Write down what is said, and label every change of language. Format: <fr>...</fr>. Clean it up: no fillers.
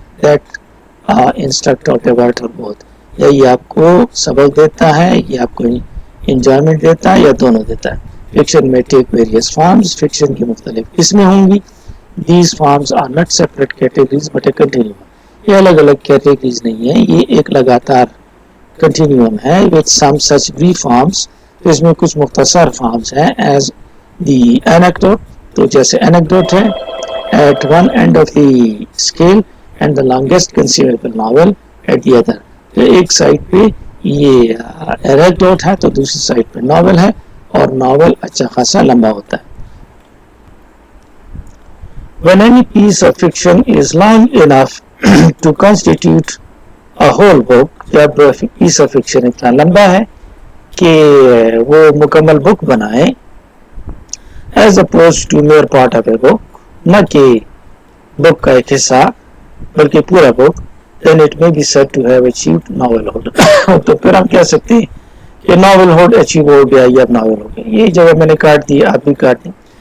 <ur>That instruct اور ڈیورٹ اور بہت, یا یہ آپ کو سبق دیتا ہے, یہ آپ کو انجوائمنٹ دیتا ہے, یا دونوں دیتا ہے. فکشن میں ٹیک ویریس فارمز, فکشن کی مختلف قسمیں ہوں گی.</ur> <en>These forms are not separate categories but a continuum.</en> <ur>یہ الگ الگ کیٹیگریز نہیں ہیں, یہ ایک لگاتار کنٹینیوم ہے</ur> <en>with some such brief forms.</en> <ur>اس میں کچھ مختصر فارمز ہیں</ur> <en>as the anecdote,</en> <ur>تو جیسے anecdote ہے</ur> <en>at one end of the scale and the longest conceivable novel at the other.</en> <ur>تو ایک سائڈ پہ یہ anecdote ہے تو دوسری سائڈ پہ ناول ہے, اور ناول اچھا خاصا لمبا ہوتا ہے.</ur> <en>When any piece of fiction is long enough to constitute a whole book,</en> <ur>جب piece of fiction اتنا لمبا ہے کہ وہ مکمل بک بنائے,</ur> <en>as opposed to mere part of a book,</en> <ur>نہ کہ بک کا ایک حصہ بلکہ پورا بک,</ur> <en>then it may be said to have achieved novelhood.</en> <ur>تو پھر ہم کہہ سکتے ہیں کہ novelhood achieve ہو گیا یا اب novel ہو گیا. یہ جگہ میں نے کاٹ دی, آپ بھی کاٹ دیں.</ur>